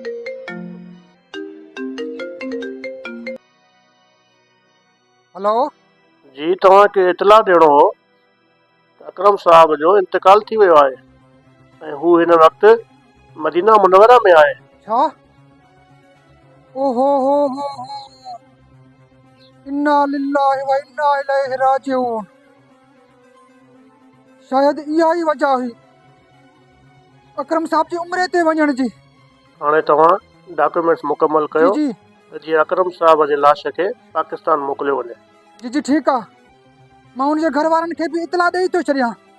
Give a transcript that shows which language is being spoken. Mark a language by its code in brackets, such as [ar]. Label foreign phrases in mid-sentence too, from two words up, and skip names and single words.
[sd] हेलो जी तव्हांखे इतला ॾियणो हो त अकरम साहब जो इंतकाल थी वियो आहे ऐं हू हिन वक़्तु मदीना मुनवरा में आहे। छा? ओहो हो [ar] إنا لله وإنا إليه راجعون. [sd] शायद इहा ई वजह हुई अकरम साहब जी उम्र ते वञण जी। हाणे तव्हां डॉक्यूमेंट्स मुकमल जी कयो जी त जीअं अकरम साहब जे लाश खे पाकिस्तान मोकिलियो वञे। जी जी ठीकु आहे, मां हुनजे घर वारनि खे बि इतला ॾेई थो छॾियां।